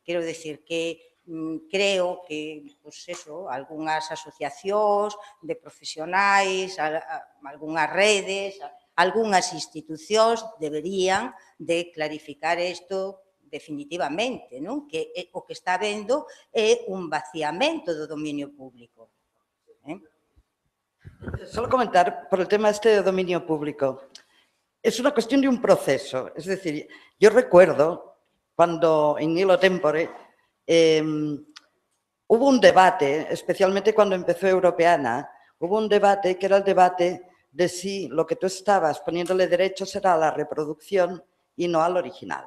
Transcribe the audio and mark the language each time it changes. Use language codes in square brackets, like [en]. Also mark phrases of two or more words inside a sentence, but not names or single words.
[gl] Quero decir que creo que, pois eso, algunhas asociacións de profesionais, algunhas redes, algunhas institucións deberían de clarificar isto definitivamente, non? Que o que está vendo é un vaciamento do dominio público. [es] Solo comentar por el tema este de dominio público. Es una cuestión de un proceso. Es decir, yo recuerdo cuando en Nilo Tempore hubo un debate, especialmente cuando empezó Europeana, hubo un debate que era el debate de si lo que tú estabas poniéndole derechos era a la reproducción y no al original.